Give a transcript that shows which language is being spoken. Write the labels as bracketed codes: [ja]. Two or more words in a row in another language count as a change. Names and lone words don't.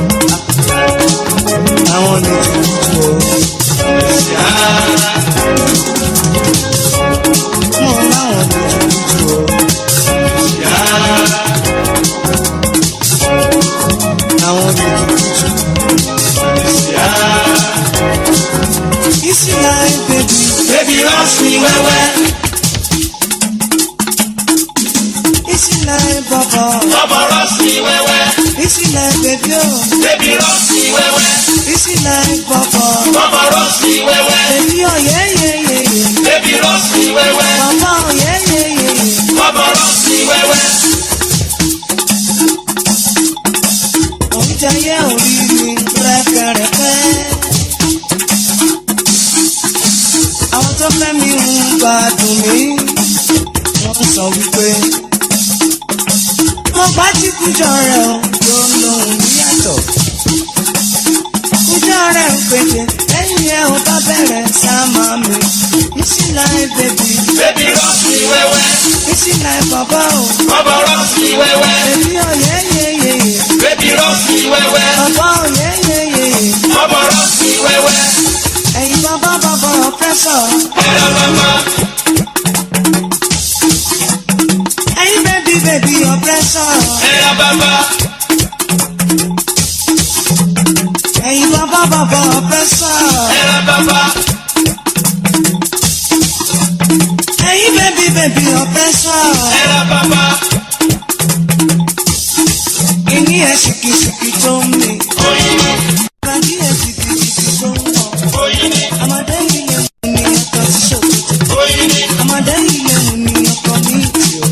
[yo] Àwọn ní jùjù o. Mo láwọn ní jùjù o. Àwọn ní jùjù. [en] Easy life baby. Baby rush me wẹ́wẹ́. Easy life baba. Baba rush me wẹ́wẹ́. Easy life baby o. Baby rush me wẹ́wẹ́. Easy life baba. Baba rush me wẹ́wẹ́. Baby oh yeah yeah yeah yeah. Baby rush me wẹ́wẹ́. Baba oh yeah yeah yeah yeah. Baba rush me wẹ́wẹ́. [yo] Oúnjẹ yẹ orí mi rẹ́kẹrẹ́kẹ́. Àwọn tó fẹ́ mi ń gbádùn mi, wọ́n sọ wípé mo bá ti kújọ rẹ̀ o, yóò lóhùn ní yàtọ̀. Kújọ rẹ̀ ń pèsè, lẹ́yìn ẹ̀ ò bá bẹ̀rẹ̀ sáàmà mi. [en] Easy life baby. Baby rush me wẹ́wẹ́. Easy life bàbá o. Bàbá rush me wẹ́wẹ́. Baby oh yeah yeah yeah yeah. Baby rush me wẹ́wẹ́. Bàbá oh yeah yeah yeah yeah. Bàbá rush me wẹ́wẹ́. [yo] Ẹ̀yin bàbá bàbá oppressor. Ẹ̀rọ bàbá. Ẹ̀yin [en] baby baby oppressor. [yo] Ẹ̀rọ bàbá. Ẹ̀yin bàbá bàbá oppressor. Ẹ̀rọ bàbá. Ẹ̀yin [en] baby baby oppressor. [yo] Ẹ̀rọ bàbá. Ìní ẹ̀ ṣìkìṣìkì tó ń mi. Oyin ni. Kàdí ẹ̀ ṣìkìṣìkì tó ń wọ̀. Oyin ni. Àmàdé ilé mu ni ọkọ̀ sí ṣòkòtò. Oyin ni. Àmàdé ilé mu ni ọkọ̀ ní ìtì o.